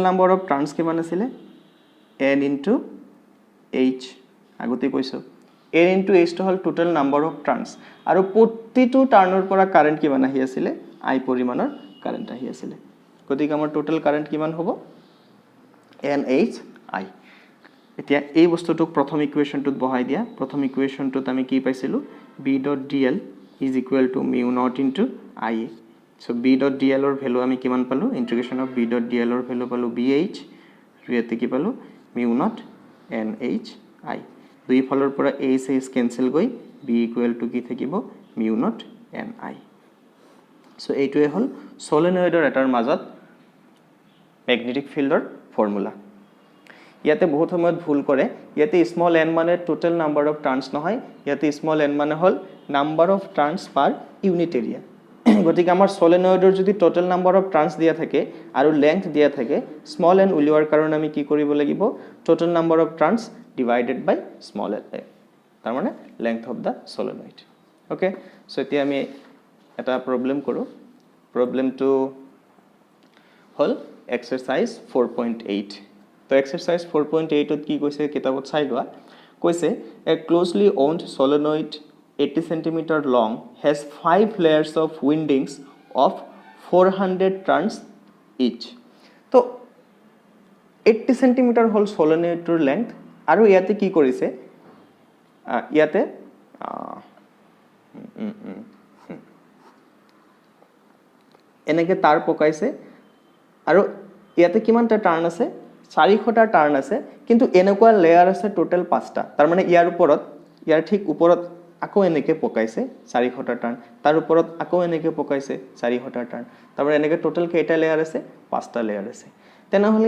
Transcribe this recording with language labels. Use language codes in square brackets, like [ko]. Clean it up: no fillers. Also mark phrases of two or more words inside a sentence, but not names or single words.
[en] number of turns [as] কিমান আছিল [en] n into h [as] আগতে কৈছো [en] n into h [as] টো হল [en] total number of turns [as] আৰু প্ৰতিটো টাৰ্নৰ পৰা কারেন্ট কিমান আহি আছিল i পৰিমাণৰ কারেন্ট আহি আছিল গতিকে আমাৰ [en] total current [as] কিমান হ'ব nh i এতিয়া এই বস্তুটোক প্ৰথম ইকুৱেশ্যনটোত বহাই দিয়া প্ৰথম ইকুৱেশ্যনটোত আমি কি পাইছিলো b.dl [en] is equal to mu naught into I so [as] b.dl ৰ ভ্যালু আমি কিমান পালো [en] integration of b.dl [as] ৰ ভ্যালু পালো bh ইয়াতে কি পালো [en] mu naught nh I [as] দুই ফালৰ পৰা h h কেনসেল গৈ [en] b equal to [as] কি থাকিব [en] mu naught ni so [as] এইটোৱে হল সলিনয়েডৰ এটাৰ মাজত [en] magnetic fieldৰ formula [as] ইয়াতে বহুত সময়ত ভুল কৰে ইয়াতে [en] small n [as] মানে [en] total number of turns [as] নহয় ইয়াতে [en] small n [as] মানে হল [en] number of turns per unit area [as] গতিকে আমাৰ সলিনয়েডৰ যদি [en] total number of turns [as] দিয়া থাকে আৰু লেংথ দিয়া থাকে স্মল n উলিওৱাৰ কাৰণে আমি কি কৰিব লাগিব [en] total number of turns divided by small n [as] তাৰ মানে [en] length of the solenoid okay so [as] এতিয়া আমি এটা প্ৰবলেম কৰো প্ৰবলেমটো হল এক্সাৰসাইজ 4.8 তো এক্সারসাইজ 4.8 ত কি কৈছে কিতাবত চাই লোৱা কৈছে [en] a closely wound solenoid 80 cm long has 5 layers of windings of 400 turns each [as] তো 80 cm হল [en] solenoidৰ length [as] আৰু ইয়াতে কি কৰিছে ইয়াতে এনেকে তার পকাইছে আৰু ইয়াতে কিমানটা টাৰ্ণ আছে 400টা টাৰ্ণ আছে কিন্তু এনেকুৱা লেয়াৰ আছে টোটাল 5টা তাৰ মানে ইয়াৰ ওপৰত ইয়াৰ ঠিক ওপৰত আকৌ এনেকে পকাইছে 400টা টাৰ্ণ তাৰ ওপৰত আকৌ এনেকে পকাইছে 400টা টাৰ্ণ তাৰ মানে এনেকে টোটাল কেইটা লেয়াৰ আছে 5টা লেয়াৰ আছে তেনেহলে